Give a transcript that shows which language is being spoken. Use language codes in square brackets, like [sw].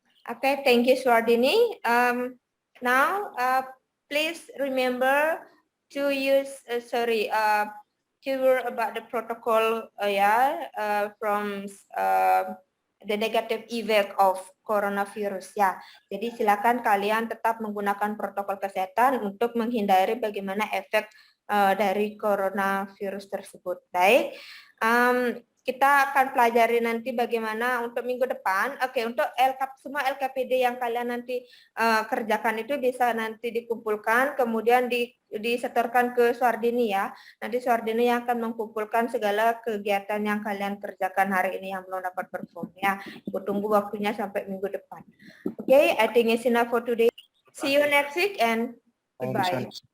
[en] Okay, thank you, Swardini. Now, please remember to use, to learn about the protocol, from the negative effect of coronavirus, ya. [id] Jadi silakan kalian tetap menggunakan protokol kesehatan untuk menghindari bagaimana efek dari coronavirus tersebut. Baik. Kita akan pelajari nanti bagaimana untuk minggu depan. Oke, untuk semua LKPD yang kalian nanti kerjakan itu bisa nanti dikumpulkan, kemudian disetorkan ke Swardini, ya. Nanti Swardini yang akan mengumpulkan segala kegiatan yang kalian kerjakan hari ini yang belum dapat perform, ya. Aku tunggu waktunya sampai minggu depan. [en] Oke, I think it's enough for today. See you next week and goodbye.